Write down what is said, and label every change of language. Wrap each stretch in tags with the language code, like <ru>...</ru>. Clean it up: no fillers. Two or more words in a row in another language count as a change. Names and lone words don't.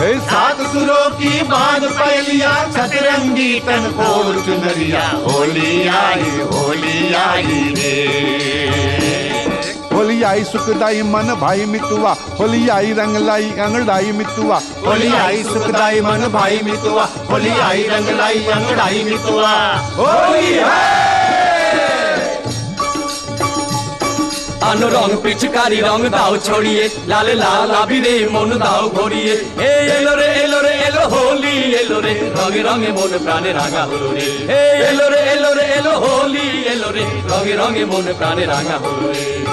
<hi>हे सात सुरों की बांध पहलिया सतरंगी तन कोड़ चुनरिया होली आई रे होली आई सुखदाई मन भाई मितुआ होली आई रंग लाई अंगड़ाई मितुआ होली आई सुखदाई मन भाई मितुआ होली आई रंग लाई अंगड़ाई मितुआ होली है</hi> <bn>আনো রং পিচকারি রং দাও ছড়িয়ে লাল লাল আবিরে মন দাও ভরিয়ে এলো রে এলো হোলি এলো রে রঙে রঙে মন প্রাণে রাঙা হলো রে এলো রে এলো হোলি এলো রে রঙে রঙে মন প্রাণে রাঙা হলো রে</bn>